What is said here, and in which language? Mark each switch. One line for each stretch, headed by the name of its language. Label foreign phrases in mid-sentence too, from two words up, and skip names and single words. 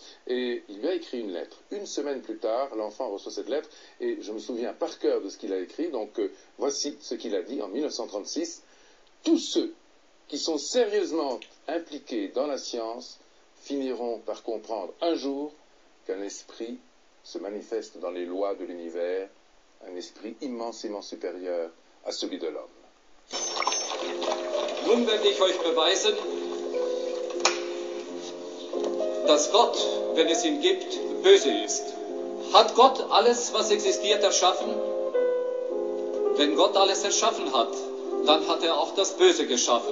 French: Et il lui a écrit une lettre. Une semaine plus tard, l'enfant reçoit cette lettre, et je me souviens par cœur de ce qu'il a écrit, donc voici ce qu'il a dit en 1936. Tous ceux qui sont sérieusement impliqués dans la science finiront par comprendre un jour qu'un esprit se manifeste dans les lois de l'univers, un esprit immensément supérieur à celui de l'homme.
German: Nun werde ich euch beweisen, dass Gott, wenn es ihn gibt, böse ist. Hat Gott alles, was existiert, erschaffen? Wenn Gott alles erschaffen hat, dann hat er auch das Böse geschaffen.